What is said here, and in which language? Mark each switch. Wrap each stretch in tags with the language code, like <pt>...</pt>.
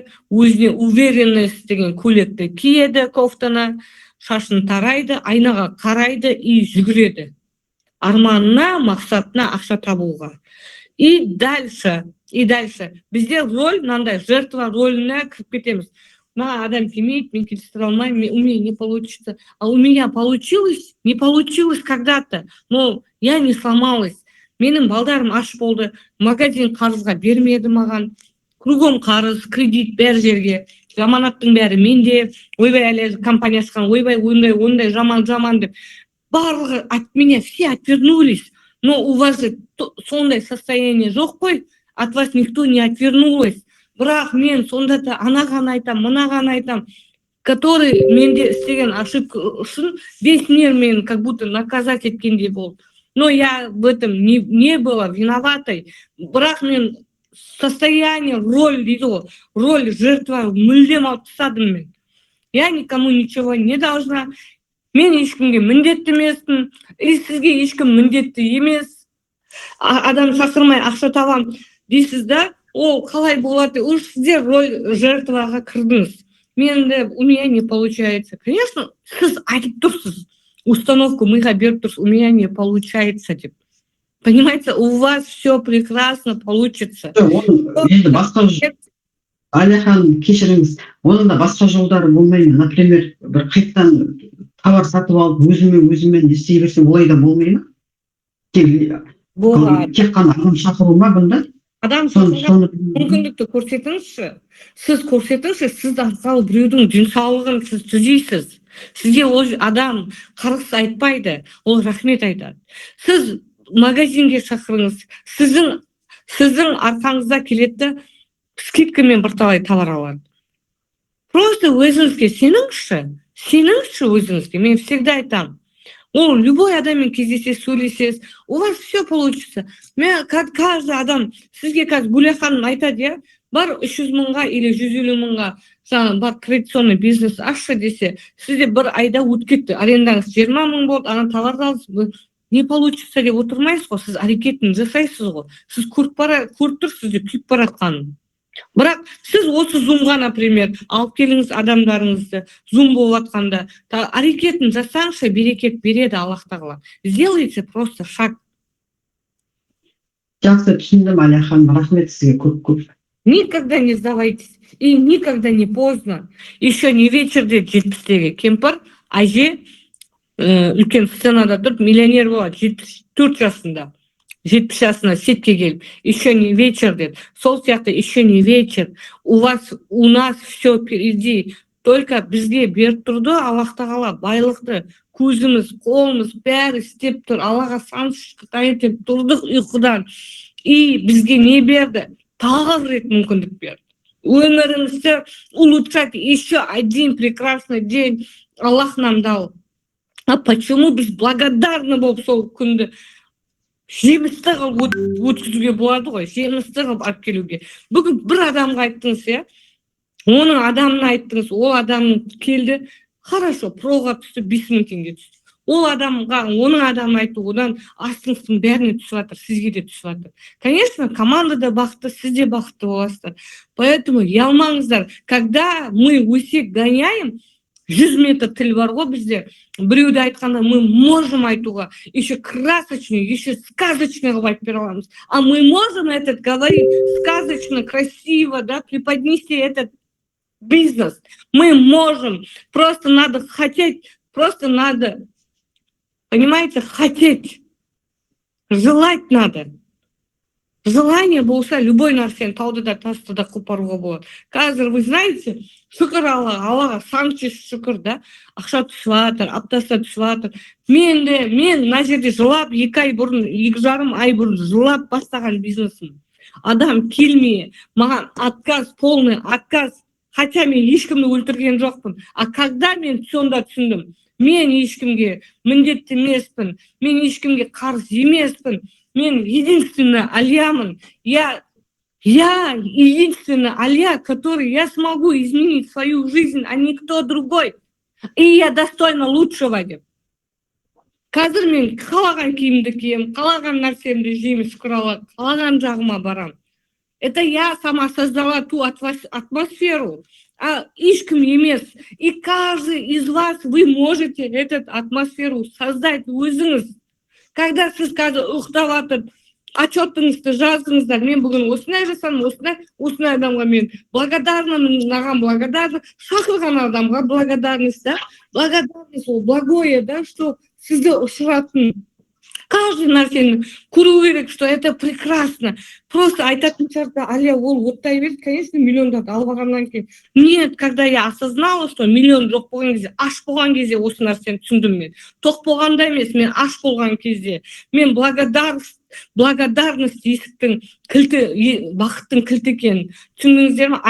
<kk>Өзіне уверенность деген көйлекті киеді, кофтаны, шашын тарайды, айнаға қарайды и жүгіреді. Арманына, мақсатына ақша табуға. И дальше бізде роль, мынандай жертва роліне кіріп кетеміз. Маған адам келмейді, мен келістіре алмаймын,</kk> <ru>у меня не получится. А у меня получилось, не получилось когда-то, но я не сломалась.</ru> <kk>Менің балдарым аш болды, магазин қарызға бермеді маған. Кругом қарыз, кредит бәр жерге, жаманаттың бәрі менде, ойбай әлі компания ашқан, ойбай ондай жаман деп.</kk> <ru>Барлығы от меня все отвернулись, но у вас же</ru> <kk>сондай состояние жоқ қой,</kk> <ru>от вас никто не отвернулась.</ru> <kk>Бірақ мен сонда да анаған айтам, мынаған айтам, который менде істеген ошибка үшін весь мир мен как будто наказать еткендей болды.</kk> <ru>Но я в этом не была виноватой.</ru> <kk>Бірақ мен состояние, роль дейді ғой, роль жертва мүлдем алып тастадым мен.</kk> <ru>Я никому ничего не должна.</ru> <kk>Мен ешкімге міндетті емеспін, и сізге ешкім міндетті емес. Адам шақырмай ақша табам дейсіз да, ол қалай болады? Уж сіздер роль жертваға кірдіңіз.</kk> <ru>Менде у меня не получается. Конечно,</ru> <kk>сіз айтып тұрсыз,</kk> <ru>установку</ru> <kk>миға беріп тұрсыз,</kk> <ru>у меня не получается деп. Понимаете, у вас все прекрасно получится.</ru> <kk>Енді басқа Әлия ханым, кешіріңіз, оның да басқа жолдары болмайды. Например, бір қайттан товар сатып алып, өзімен не істей берсем, олай да болмай ма? Тек қана адам шақыру ма бұнда? Адам шақырған мүмкіндікті көрсетіңізші. Сіз көрсетіңізші, сіз арқылы біреудің денсаулығын сіз түзейсіз. Сізге ол адам қарғыс айтпайды, ол рахмет айтады. Сіз магазинге шақырыңыз, сіздің арқаңызда келеді, скидкамен бірталай товар алады. Просто өзіңізге сеніңізші өзіңізге. Мен всегда айтам. Ол любой адаммен кездесесіз, сөйлесесіз,</kk> <ru>у вас все получится.</ru> <kk>Мен каждый адам сізге қазір Гүлия ханым айтады, я бар 300 мыңға или 150 мыңға бар традиционный бизнес ашшы десе, сізде бір айда өтіп кетті. Арендаңыз 20 мың болды, ана товарды алсыз, не получится деп отырмайсыз ғой, сіз әрекетін жасайсыз ғой. Сіз көріп тұрсыз, сізде күйіп баратқанын. Бірақ сіз осы зумға, например, алып келіңіз адамдарыңызды, зум болып атқанда, әрекетін жасаңызшы, берекет береді Аллах тағала.</kk> <ru>Сделайте просто шаг.</ru> <kk>Жақсы түсіндім, Әлия ханым, рахмет сізге көп.</kk> <ru>Никогда не сдавайтесь, и никогда не поздно. Еще не вечерде</ru> <kk>70-тегі кемпір, әже, үлкен сценада тұрып миллионер болады 74 жасында 70 жасына сетке келіп</kk> <ru>еще не вечер</ru> <kk>деді. Сол сияқты</kk> <ru>еще не вечер, у нас все впереди,</ru> <kk>только бізге беріп тұрды Аллах тағала байлықты, көзіміз қолымыз бәрі істеп тұр, Аллаға шүкір тұрдық ұйқыдан, и бізге не берді? Тағы рет мүмкіндік берді. Өмірімізді</kk> <ru>улучшать, еще один прекрасный день Аллах нам дал.</ru> <kk>А почему біз благодарны болып сол күнді жемісті қылып өткізуге болады ғой, жемісті қылып алып келуге. Бүгін бір адамға айттыңыз, иә, оның адамына айттыңыз, ол адамның келді, хорошо, проға түсті, 5000 теңге түсті. Ол адамға, оның адамына айтты, одан астыңыздың бәріне түсіп жатыр, сізге де түсіп жатыр. Конечно, команда да бақытты, сіз де бақытты боласыздар. Поэтому ұялмаңыздар,</kk> <ru>когда мы усек гоняем,</ru> <kk>100 метр тіл бар ғой бізде, біреуді айтқанда мы можем айтуға,</kk> <ru>еще красочный, еще сказочный</ru> <kk>қылып айтып бере аламыз.</kk> <ru>А мы можем этот говорить сказочно, красиво, да, преподнести этот бизнес. Мы можем, просто надо хотеть, просто надо, понимаете, хотеть, желать надо.</ru> <kk>Желание болса, любой нәрсені тауды да тасты да қопаруға болады. Қазір</kk> <ru>вы знаете,</ru> <kk>шүкір Аллаға, санчес шүкір, да, ақша түсіп жатыр, аптасына түсіп жатыр. Мен мына жерде жылап, 2 ай бұрын, 2,5 ай бұрын жылап бастаған бизнесім. Адам келмей, маған отказ,</kk> <ru>полный отказ,</ru> <kk>хотя мен ешкімді өлтірген жоқпын. А когда мен сонда түсіндім, мен ешкімге міндетті емеспін, мен ешкімге қарыз емеспін. Мен единственная Алиямын.</kk> <ru>Я единственная Алия, который я смогу изменить свою жизнь, а не кто другой. И я достойна лучшего.</ru> <kk>Қазір мен қалаған киімді кием, қалаған нәрсемді жеймін, шүкір Аллах, қалаған жағыма барам.</kk> <ru>Это я сама создала ту атмосферу, а ешкім емес. И каждый из вас, вы можете эту атмосферу создать өзіңіз.</ru> <kk>Когда сіз қазір ұйықтап жатып, отчетыңызды жаздыңыздар, мен бүгін осындай жасадым, осындай адамға мен благодарнамын, маған благодарна, шақырған адамға благодарность, да?</kk> <ru>Благодарность ол благое, да, что сізді ұшыратын. Каждый нәрсені көру керек, что это прекрасно.</ru> <kk>Просто айтатын шығарда, Алия, ол оттай берді, конечно, миллиондарды алып алғаннан кейін.</kk> <ru>Нет, когда я осознала, что</ru> <kk>миллион жоқ болған кезде, аш болған кезде осы нәрсені түсіндім мен. Тоқ болғанда емес, мен аш болған кезде. Мен благодарность есіктің кілті, бақыттың кілті екенін түсіндіңіздер ме?</kk>